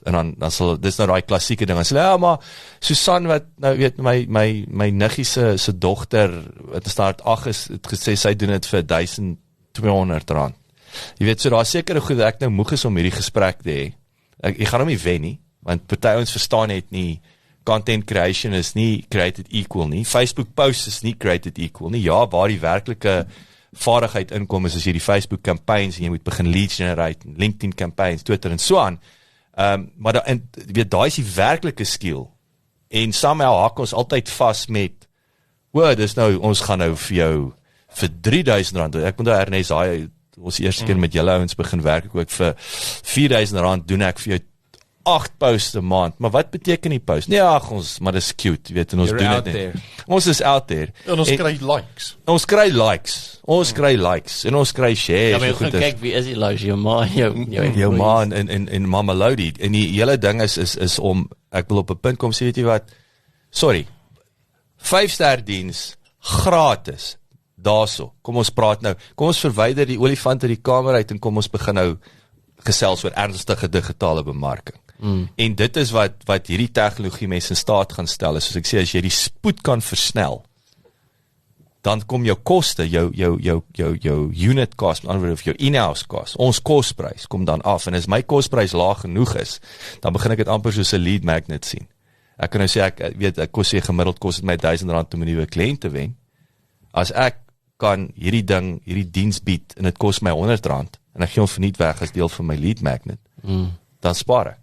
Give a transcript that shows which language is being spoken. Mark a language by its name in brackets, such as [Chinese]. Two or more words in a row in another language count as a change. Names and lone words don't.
[Afrikaans] En dan sal, dis nou die klassieke ding, dan sê ja, maar Susan, wat, nou my niggie se dogter, wat staat 8 is, het gesê, sy doen dit vir R1,200. Jy weet, so daar sekere goed, ek nou moeg is om hierdie gesprek te hê. Ek gaan hom nie wen nie, want party ons verstaan net nie, [English] content creation [Afrikaans] is nie [English] created equal [Afrikaans] nie, Facebook posts is nie created equal nie, ja, waar die werklike vaardigheid inkom is as jy die Facebook campaigns, en jy moet begin [English] lead generate, [Afrikaans] LinkedIn campaigns, Twitter en so aan, maar daar is die werklike skill, en somehow hak ons altyd vast met, dis nou, ons gaan nou vir jou, vir R3,000, ek moet nou Ernest, ons eerste keer met julle ouens begin werk, ek ook vir R4,000 doen ek vir jou 8 posts 'n maand, maar wat beteken die post? Nee, maar dis cute, weet, en ons doen dit net. Ons is [English] out there. [Afrikaans] En ons kry likes. Ons kry likes, en ons kry shares. Ja, maar jy kyk, wie is die likes? Jou ma, jou ma en Mama Lodi, en die hele ding is om, ek wil op 'n punt kom, sê weet jy wat, sorry, 5-ster diens, gratis, daarso, kom ons praat nou, kom ons verwyder die olifant uit die kamer uit, en kom ons begin nou gesels oor ernstige digitale bemarking. En dit is wat hierdie tegnologie mense in staat gaan stel, is soos ek sê, as jy die spoed kan versnel, dan kom jou koste, jou [English] unit cost, [Afrikaans] met ander woorde, of jou [English] in-house cost, [Afrikaans] ons kosprys kom dan af, en as my kosprys laag genoeg is, dan begin ek dit amper soos 'n [English] lead magnet [Afrikaans] sien. Ek kan nou sê, ek kos sê gemiddeld kost het my R1,000 om 'n nuwe kliënt te wen. As ek kan hierdie diens bied, en dit kos my R100, en ek gee hom verniet weg as deel van my [English] lead magnet, [Afrikaans] dan spaar ek.